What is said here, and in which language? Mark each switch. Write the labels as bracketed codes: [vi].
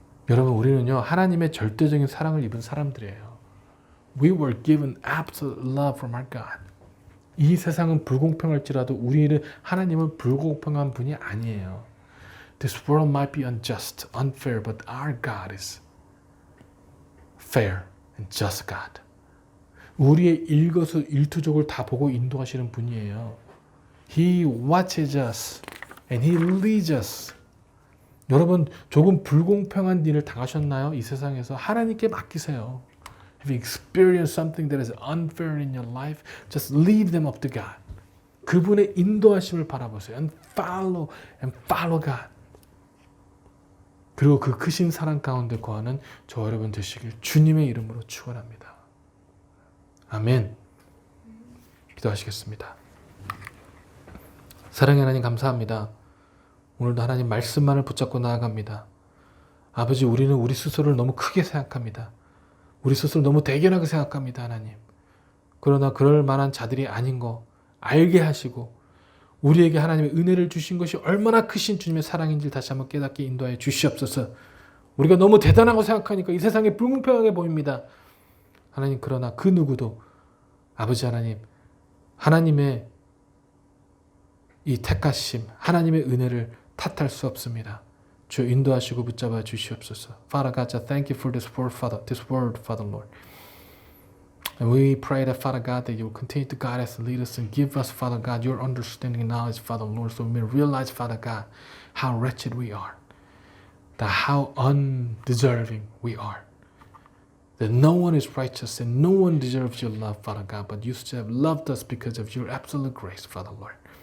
[ko] 여러분, 우리는요, 하나님의 절대적인 사랑을 입은 사람들이에요. [en] We were given absolute love from our God. [ko] 이 세상은 불공평할지라도 우리는 하나님은 불공평한 분이 아니에요. [en] This world might be unjust, unfair, but our God is fair and just God. [ko] 우리의 일거수일투족을 다 보고 인도하시는 분이에요. [en] He watches us and He leads us. [ko] 여러분 조금 불공평한 일을 당하셨나요? 이 세상에서 하나님께 맡기세요. [en] Have you experienced something that is unfair in your life? Just leave them up to God. [ko] 그분의 인도하심을 바라보세요. [en] And follow God. [ko] 그리고 그 크신 사랑 가운데 거하는 저 여러분 되시길 주님의 이름으로 축원합니다. 아멘. 기도하시겠습니다. 사랑의 하나님 감사합니다. 오늘도 하나님 말씀만을 붙잡고 나아갑니다. 아버지, 우리는 우리 스스로를 너무 크게 생각합니다. 우리 스스로 너무 대견하게 생각합니다, 하나님. 그러나 그럴 만한 자들이 아닌 거 알게 하시고 우리에게 하나님의 은혜를 주신 것이 얼마나 크신 주님의 사랑인지 다시 한번 깨닫게 인도하여 주시옵소서. 우리가 너무 대단하고 생각하니까 이 세상에 불공평하게 보입니다. 하나님, 그러나 그 누구도 아버지 하나님, 하나님의 이 택하심, 하나님의 은혜를 탓할 수 없습니다. 주 인도하시고 붙잡아 주시옵소서. [en] Father God, I thank you for this word, Father Lord. And we pray that, Father God, that you will continue to guide us and lead us and give us, Father God, your understanding and knowledge, Father Lord, so we may realize, Father God, how wretched we are. that how undeserving we are. That no one is righteous and no one deserves your love, Father God, but you still have loved us because of your absolute grace, Father Lord.